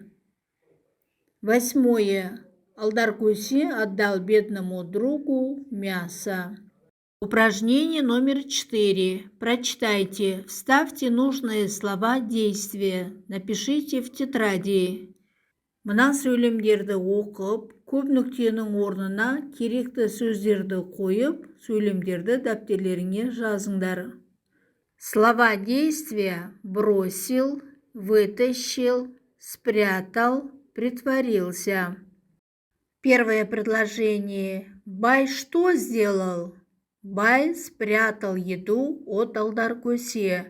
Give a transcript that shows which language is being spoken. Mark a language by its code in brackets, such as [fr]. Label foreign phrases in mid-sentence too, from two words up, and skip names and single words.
[ru] Восьмое. Алдаркөсе отдал бедному другу мясо. Упражнение номер 4. Прочитайте. Вставьте нужные слова действия. Напишите в тетради. [kk] Мына сөйлемдерді оқып, көп нүктенің орнына керекті сөздерді қойып, сөйлемдерді дәптерлеріңе жазыңдар. [ru] Слова действия: бросил, вытащил, спрятал, притворился. Первое предложение. Бай что сделал? Бай спрятал еду от Алдаркусе.